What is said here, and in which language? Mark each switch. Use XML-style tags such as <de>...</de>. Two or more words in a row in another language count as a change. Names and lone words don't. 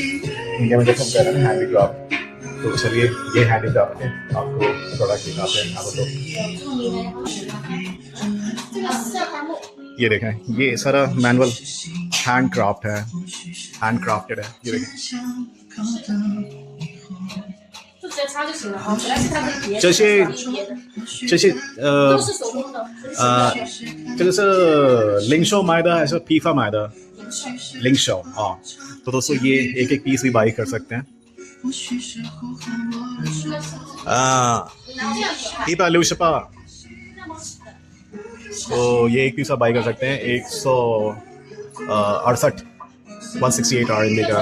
<hi>इंडिया में जैसे हम कह रहे हैं ना</hi> <en>handy craft,</en> <hi>तो चलिए ये</hi> <en>handy craft</en> <hi>है, आपको प्रोडक्ट दिखाते हैं। आपको ये देखें, ये सारा</hi> <en>manual hand craft</en> <hi>है,</hi> <en>hand crafted</en> <hi>है। ये देखें</hi> <zh>就直接擦就行了啊，本来是它可以叠，这些是叠的，这些都是手工的，这个是零售买的还是批发买的？</zh> <hi>零售啊，तो दोस्तों ये एक एक पीस भी बाई कर सकते हैं। 168，तो ये एक पीस आप बाई कर सकते हैं 168 168 RMB का।</hi>